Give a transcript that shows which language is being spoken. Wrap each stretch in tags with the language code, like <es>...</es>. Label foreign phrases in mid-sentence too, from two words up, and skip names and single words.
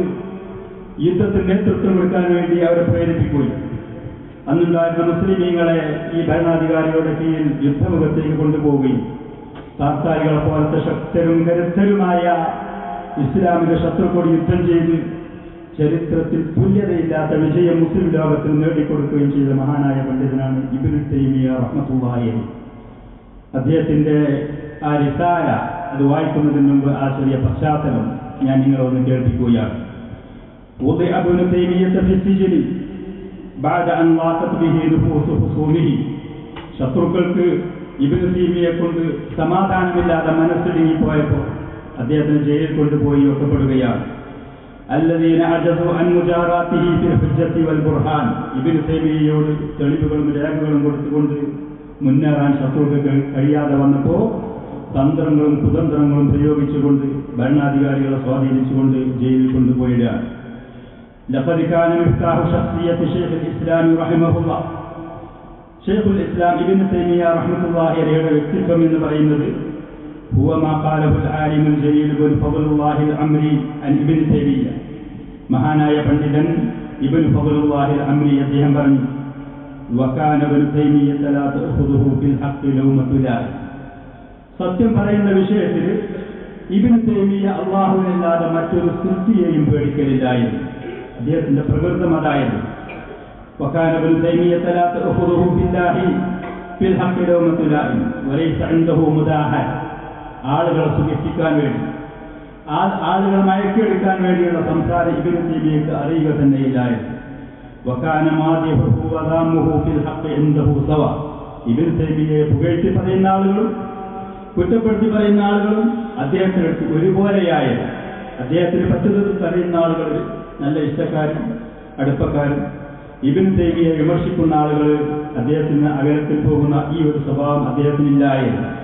<ml>യുദ്ധത്തിന് നേതൃത്വം കൊടുക്കാൻ വേണ്ടി അവരെ പ്രേരിപ്പിക്കുകയും അന്നുണ്ടായിരുന്ന മുസ്ലിമീങ്ങളെ ഈ ഭരണാധികാരികളുടെ കീഴിൽ യുദ്ധമുഖത്തേക്ക് കൊണ്ടുപോവുകയും താത്താരികളെ പോലത്തെ ശക്തരും കരുത്തരുമായ ഇസ്ലാമിക ശത്രുക്കളോട് യുദ്ധം ചെയ്ത് ചരിത്രത്തിൽ തുല്യതയില്ലാത്ത വിജയം മുസ്ലിം ലോകത്തിൽ നേടിക്കൊടുക്കുകയും ചെയ്ത മഹാനായ പണ്ഡിതനാണ് ഇബ്നു തൈമിയ്യ</ml> <ar>رحمة الله عليه.</ar> <ml>അദ്ദേഹത്തിന്റെ ആ റിസാല അത് വായിക്കുന്നതിന് മുമ്പ് ആ ചെറിയ പശ്ചാത്തലം ഞാൻ നിങ്ങളൊന്ന് കേൾപ്പിക്കുകയാണ്.</ml> <ar>وضع ابن تيمية في السجن بعد أن ضاقت به نفوس خصومه.</ar> <ml>ശത്രുക്കൾക്ക് ഇബ്നു തൈമിയ്യയെ കൊണ്ട് സമാധാനമില്ലാതെ മനസ്സിടുങ്ങിപ്പോയപ്പോൾ അദ്ദേഹത്തിന് ജയിലിൽ കൊണ്ടുപോയി വെക്കപ്പെടുകയാണ്.</ml> <ar>الذين عجزوا عن مجاراته في الحجة والبرهان.</ar> <ml>ഇബ്നു തൈമിയ്യയോട് തെളിവുകളും രേഖകളും കൊടുത്തുകൊണ്ട് മുന്നേറാൻ ശത്രുക്കൾക്ക് കഴിയാതെ വന്നപ്പോൾ തന്ത്രങ്ങളും കുതന്ത്രങ്ങളും പ്രയോഗിച്ചുകൊണ്ട് ഭരണാധികാരികളെ സ്വാധീനിച്ചുകൊണ്ട് ജയിലിൽ കൊണ്ടുപോയിടുകയാണ്.</ml> <ar>لقد كان مفتاح شخصية شيخ الإسلام رحمه الله.</ar> <ml>ശൈഖുൽ ഇസ്ലാം ഇബ്നു തൈമിയ്യ റഹ്മത്തുള്ളാഹി അലൈഹിയുടെ വ്യക്തിത്വം എന്ന് പറയുന്നത്</ml> <ar>هو ما قاله العالم الجليل بن فضل الله العمري عن ابن تيمية.</ar> <ml>മഹാനായ പണ്ഡിതൻ ഇബ്നു ഫضലുല്ലാഹി അൽ-അംരി അദ്ദേഹം പറഞ്ഞു,</ml> <ar>وكان ابن تيمية لا تأخذه في الحق لومة لائم.</ar> <ml>സത്യം പറയുന്ന വിഷയത്തിൽ ഇബ്നു തൈമിയ്യ അല്ലാഹുവിനല്ലാതെ മറ്റൊരു സൃഷ്ടിയെയും പേടിക്കലില്ലായിരുന്നു. അദ്ദേഹത്തിന്റെ പ്രകൃതം അതായിരുന്നു.</ml> <ar>وكان ابن تيمية لا تأخذه في الله في الحق لومة لائم وليس عنده مداهنة.</ar> <ml>ആളുകളെ സുഖിപ്പിക്കാൻ വേണ്ടി, ആളുകളെ മയക്കിയെടുക്കാൻ വേണ്ടിയുള്ള സംസാരം ഇബ്നു തൈമിയ്യക്ക് അറിയുക തന്നെയില്ലായിരുന്നു.</ml> <ar>وكان مادحه وذامه في الحق عنده سواء.</ar> <ml>ഇബ്നു തൈമിയ്യയെ പുകഴ്ത്തി പറയുന്ന ആളുകളും കുറ്റപ്പെടുത്തി പറയുന്ന ആളുകളും അദ്ദേഹത്തിനടുത്ത് ഒരുപോലെയായിരുന്നു. അദ്ദേഹത്തിന് പറ്റുന്നത് അറിയുന്ന ആളുകൾ നല്ല ഇഷ്ടക്കാരും അടുപ്പക്കാരും. ഇബ്നു തൈമിയ്യയെ വിമർശിക്കുന്ന ആളുകൾ അദ്ദേഹത്തിന് അകലത്തിൽ പോകുന്ന ഈ ഒരു സ്വഭാവം അദ്ദേഹത്തിനില്ലായിരുന്നു.</ml>